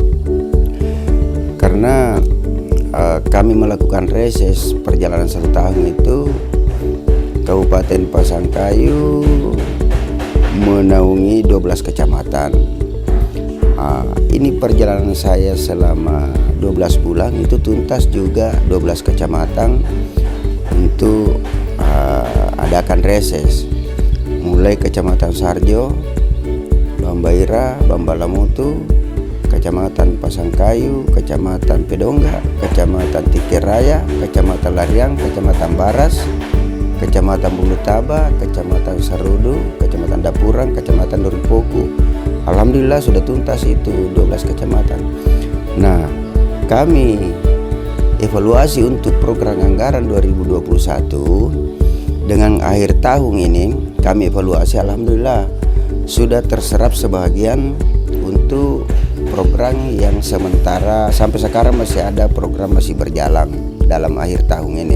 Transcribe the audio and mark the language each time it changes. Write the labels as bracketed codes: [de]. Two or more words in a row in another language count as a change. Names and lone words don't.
[id] Karena kami melakukan reses perjalanan 1 tahun itu, Kabupaten Pasangkayu menaungi 12 kecamatan. Ini perjalanan saya selama 12 bulan itu tuntas juga 12 kecamatan untuk adakan reses. Mulai Kecamatan Sarjo, Bambaira, Bambalamutu, Kecamatan Pasangkayu, Kecamatan Pedongga, Kecamatan Tikiraya, Kecamatan Lariang, Kecamatan Baras, Kecamatan Bulutaba, Kecamatan Sarudu, Kecamatan Dapurang, Kecamatan Duripoku. Alhamdulillah sudah tuntas itu 12 kecamatan. Nah, kami evaluasi untuk program anggaran 2021 dengan akhir tahun ini kami evaluasi, alhamdulillah sudah terserap sebagian untuk program yang sementara sampai sekarang masih ada program masih berjalan dalam akhir tahun ini.